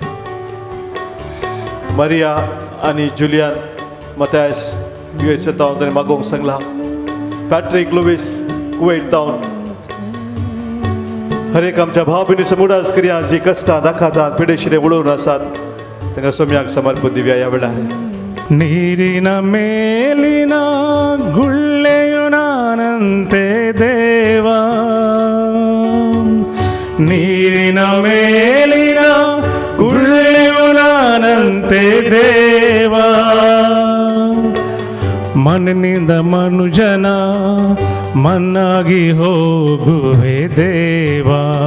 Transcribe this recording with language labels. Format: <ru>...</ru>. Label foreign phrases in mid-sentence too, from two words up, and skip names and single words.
<kok>मारिया आनी जुलियान मतायस USA तावन ताणें मागोवंक सांगला. पॅट्रिक लुईस कुवेट तावन हर एक आमच्या भाव भयणी समुदाय करिया जी कश्टां दाखातात पिडेशिरे उडोवन आसात तांकां सोम्याक समर्पण दिवया. ह्या वेळार</kok> <kn>ನೀರಿನ ಮೇಲಿನ ಗುಳ್ಳೆಯು ನಾನಂತೆ ದೇವಾ, ನೀರಿನ ಮೇಲಿನ ಗುಳ್ಳೆಯು ನಾನಂತೆ ದೇವಾ, ಮಣ್ಣಿನಿಂದ ಮನುಜನ ಮಣ್ಣಾಗಿ ಹೋಗುವೆ ದೇವಾ,</kn>